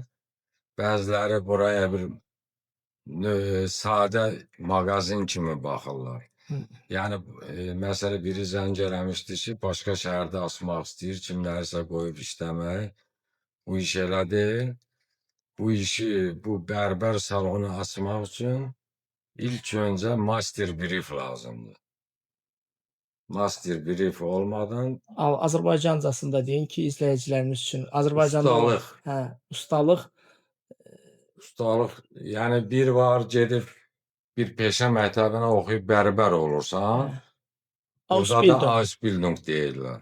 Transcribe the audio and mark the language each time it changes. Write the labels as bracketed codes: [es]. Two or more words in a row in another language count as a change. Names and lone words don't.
[az] Bəziləri buraya bir sadə mağazin kimi baxırlar. Yəni məsələ biri zəng eləmişdi ki, başqa şəhərdə açmaq istəyir, kimlərisə qoyub işləmək. Bu iş elə deyil. Bu işi, bu bərbər salonu açmaq üçün [tr] İlk önce [de] master brief [az] lazımdır. [de] Master brief olmadan [az] Azərbaycancasında deyin ki, izləyicilərimiz üçün. Azərbaycanda ustalıq, hə, ustalıq, ustalıq, yəni bir var gedib bir peşə məktəbinə oxuyub bərbər hə, olursan, burada da Ausbildung. Ausbildung deyirlər.